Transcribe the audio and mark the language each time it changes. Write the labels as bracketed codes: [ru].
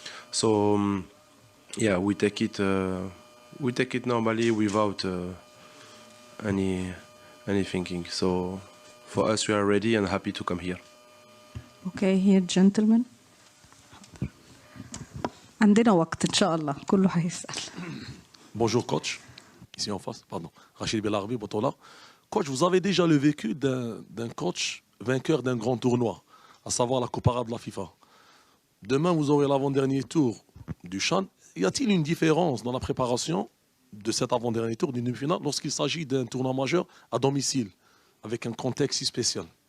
[en] So, we take it normally without any thinking. So, for us, we are ready and happy to come here. Okay, here, gentlemen. [ar] عندنا وقت إن شاء الله كله هيسأل. [fr] Bonjour coach, ici en face, pardon. Rachid Belarbi, Botola. Coach, vous avez déjà le vécu d'un coach vainqueur d'un grand tournoi, à savoir la Coupe arabe de la FIFA. Demain, vous aurez l'avant-dernier tour du CHAN. Y a-t-il une différence dans la préparation de cet avant-dernier tour d'une demi-finale lorsqu'il s'agit d'un tournoi majeur à domicile, avec un contexte si spécial?